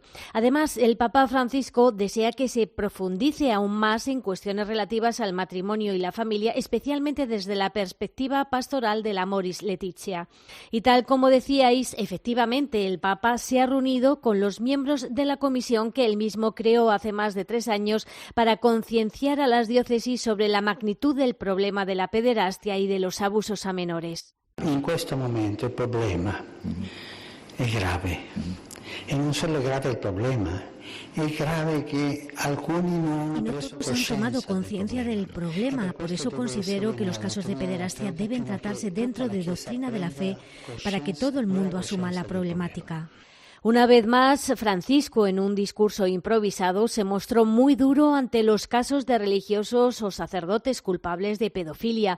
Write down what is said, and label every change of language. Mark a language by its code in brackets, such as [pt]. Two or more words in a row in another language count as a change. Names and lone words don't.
[es] Además, el Papa Francisco desea que se profundice aún más en cuestiones relativas al matrimonio y la familia, especialmente desde la perspectiva pastoral de la Amoris Laetitia. Y tal como decíais, efectivamente el Papa se ha reunido con los miembros de la comisión que él mismo creó hace más de 3 años para concienciar a las diócesis sobre la magnitud del problema de la pederastia y de los abusos a menores. [it] In questo momento il problema è grave e non solo è grave il problema, è grave che alcuni non hanno preso coscienza. [es] Han tomado conciencia del problema, por eso considero que los casos de pederastia deben tratarse dentro de doctrina de la fe para que todo el mundo asuma la problemática. Una vez más, Francisco, en un discurso improvisado, se mostró muy duro ante los casos de religiosos o sacerdotes culpables de pedofilia.